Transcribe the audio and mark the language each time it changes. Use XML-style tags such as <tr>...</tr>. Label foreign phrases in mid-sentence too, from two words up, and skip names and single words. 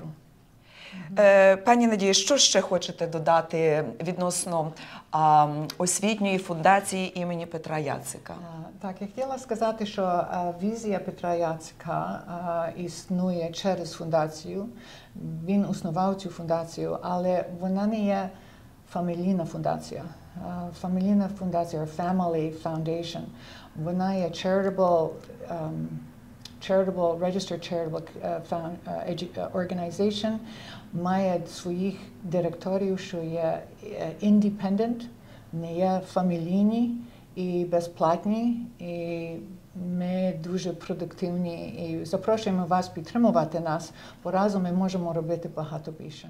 <uk>Пані Надія, що ще хочете додати відносно освітньої фундації імені Петра Яцика? Так, я хотіла сказати, що візія Петра Яцика існує через фундацію. Він основав цю фундацію, але вона не є фамілійна фундація. Фамілійна фундація,</uk> <en>family foundation,</en> <uk>вона є</uk> <en>charitable registered charitable organization,</en> <uk>має своїх директорів, що є independent, не є фамілійні і безплатні, і ми дуже продуктивні і запрошуємо вас підтримувати нас, бо разом ми можемо робити багато більше.</uk>